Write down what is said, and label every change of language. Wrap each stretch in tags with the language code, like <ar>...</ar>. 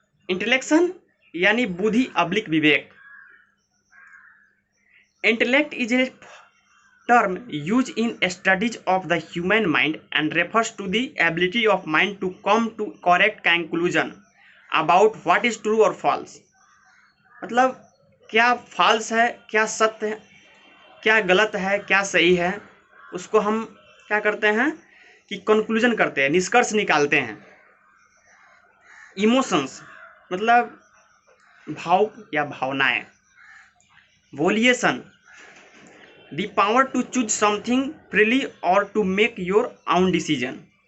<hi>Intellection यानी बुद्धि oblique Vivek.</hi> <en>Intellect is a term used in studies of the human mind and refers to the ability of mind to come to correct conclusion about what is true or false.</en> <hi>मतलब क्या false है, क्या सत्य है, क्या गलत है, क्या सही है, उसको हम क्या करते हैं कि कंक्लूजन करते हैं, निष्कर्ष निकालते हैं. इमोशंस मतलब भाव या भावनाएं.</hi> <en>Volition, the power to choose something freely or to make your own decision.</en>